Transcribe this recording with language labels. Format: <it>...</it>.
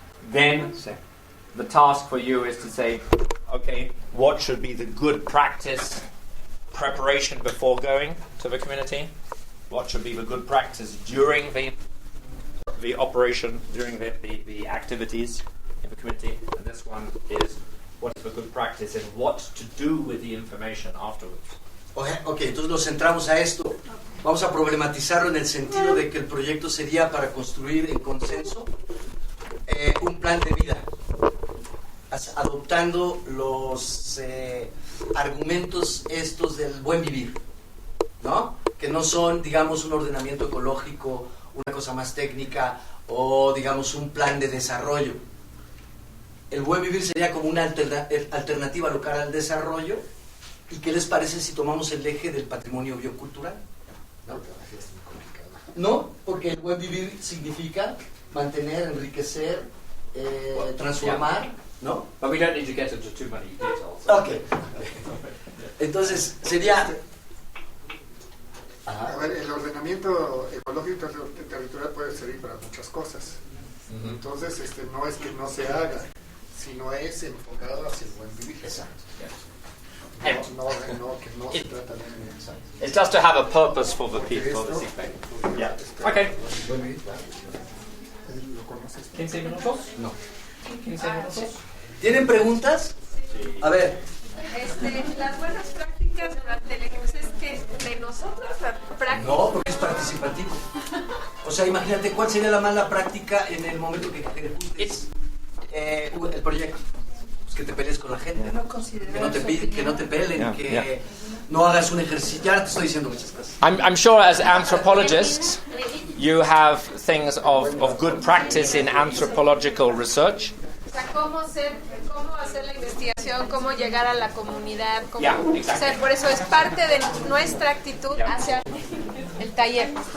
<en>Then the task for you is to say, okay, what should be the good practice preparation before going to the community? What should be the good practice during the operation, during the activities in the community? And this one is what is the good practice and what to do with the information afterwards.</en> <es>Ok, entonces nos centramos a esto. Vamos a problematizarlo en el sentido de que el proyecto sería para construir en consenso un plan de vida, adoptando los argumentos estos del buen vivir, ¿no? Que no son, digamos, un ordenamiento ecológico, una cosa más técnica o, digamos, un plan de desarrollo. El buen vivir sería como una alternativa local al desarrollo. ¿Y qué les parece si tomamos el eje del patrimonio biocultural? ¿No? No, porque el buen vivir significa mantener, enriquecer, transformar, ¿no?</es> <en>But we don't need to get into too many details.</en> <es>Ok. Entonces, sería... A ver, el ordenamiento ecológico territorial puede servir para muchas cosas. Entonces, no es que no se haga, sino es enfocado hacia el buen vivir. Exacto. No, que no se trata de...</es> <en>It's just to have a purpose for the people, for the seek pay. Yeah. Okay.</en> <es>¿Lo conoces? 15 minutos? No. 15 minutos. ¿Tienen preguntas? Sí. A ver. Las buenas prácticas durante el ejercicio es que de nosotros la práctica. No, porque es participativo. O sea, imagínate cuál sería la mala práctica en el momento que ejecutes el proyecto. Pues que te pelees con la gente, ¿no? Que no te peleen, que no hagas un ejercicio. Ya te estoy diciendo muchas cosas.</es> <en>I'm sure as anthropologists you have things of good practice in anthropological research.</en> <es>O sea, cómo hacer la investigación, cómo llegar a la comunidad, cómo,</es> <en>exactly.</en> <es>O sea, por eso es parte de nuestra actitud hacia el taller.</es>